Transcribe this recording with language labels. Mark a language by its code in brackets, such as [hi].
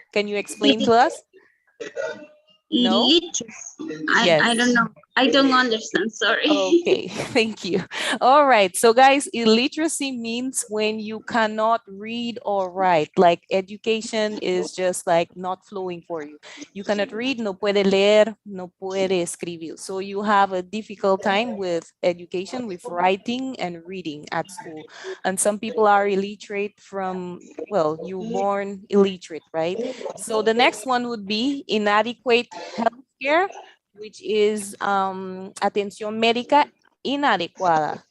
[en] Can you explain to us? No? Illiteracy. Yes. I don't know. I don't understand, sorry. Okay, thank you. All right, so guys, illiteracy means when you cannot read or write, like education is just like not flowing for you. You cannot read, [es] no puede leer, no puede escribir. [en] So you have a difficult time with education, with writing and reading at school. And some people are illiterate from, well, you're born illiterate, right? So the next one would be inadequate healthcare, which is [es] atención médica inadecuada.